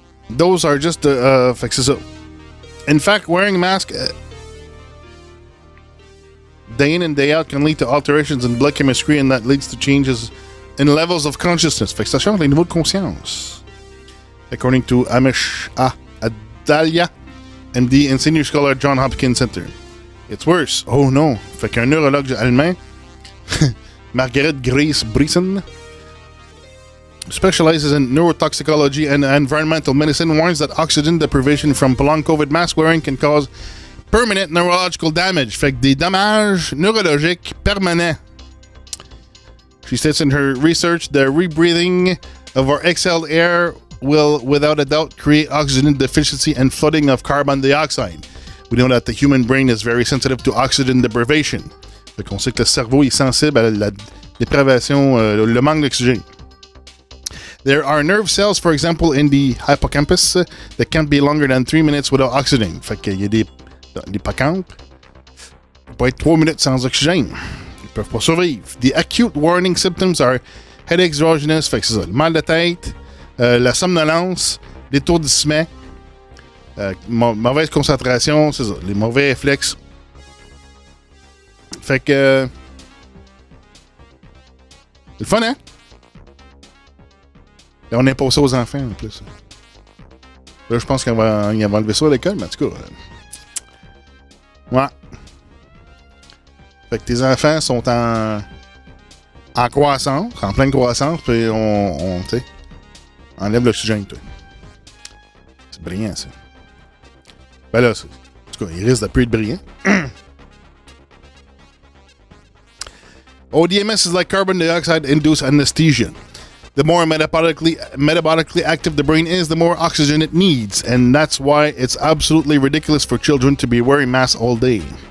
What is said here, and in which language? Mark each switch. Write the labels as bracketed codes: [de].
[en] Those are just [fr] fait que c'est ça. [en] In fact, wearing a mask day in and day out can lead to alterations in blood chemistry, and that leads to changes in levels of consciousness. [fr] Fait que ça change les niveaux de conscience. [en] According to Amish Adalia, MD and senior scholar at Johns Hopkins Center. It's worse. Oh no. [fr] Fait qu'un neurologue allemand, [en] Margaret Grace Brisson, specializes in neurotoxicology and environmental medicine, warns that oxygen deprivation from prolonged COVID mask wearing can cause permanent neurological damage. [fr] Fait que des dommages neurologiques permanents. [en] She states in her research, the rebreathing of our exhaled air will, without a doubt, create oxygen deficiency and flooding of carbon dioxide. We know that the human brain is very sensitive to oxygen deprivation. [fr] Fait qu'on sait que le cerveau est sensible à la dépravation, le manque d'oxygène. [en] There are nerve cells, for example, in the hippocampus that can't be longer than 3 minutes without oxygen. [fr] Fait qu'il y a des hippocampes qui peuvent être 3 minutes sans oxygène. Ils peuvent pas survivre. [en] The acute warning symptoms are headaches, drowsiness, [fr] fait que c'est ça, le mal de tête, la somnolence, l'étourdissement, mauvaise concentration, c'est ça, les mauvais réflexes. Fait que c'est le fun, hein? Et on impose ça aux enfants, en plus. Là, je pense qu'on va enlever ça à l'école, mais en tout cas... ouais. Fait que tes enfants sont en croissance, en pleine croissance, puis on tu sais, enlève l'oxygène, toi. C'est brillant, ça. Ben là, en tout cas, il risque de plus être brillant. [en] ODMS is like carbon dioxide-induced anesthesia. The more metabolically active the brain is, the more oxygen it needs, and that's why it's absolutely ridiculous for children to be wearing masks all day.